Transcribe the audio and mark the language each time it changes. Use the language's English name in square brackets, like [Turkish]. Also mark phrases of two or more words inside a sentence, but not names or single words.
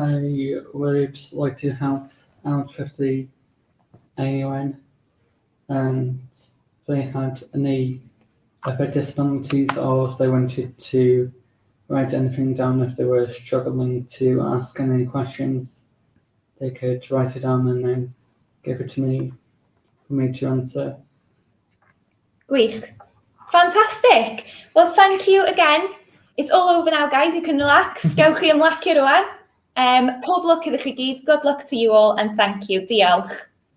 [English] I would like to help out with the AON, and if they had any other disabilities, or if they wanted to write anything down, if they were struggling to ask any questions, they could write it down and then give it to me for me to answer. [Welsh] Gwych. Fantastic. [English] Well, thank you again. It's all over now, guys. You can relax. [Welsh] Gewch chi ymlacio rwan. Pob lwc idych chi gyd. [English] Good luck to you all and thank you. [Welsh] Diolch.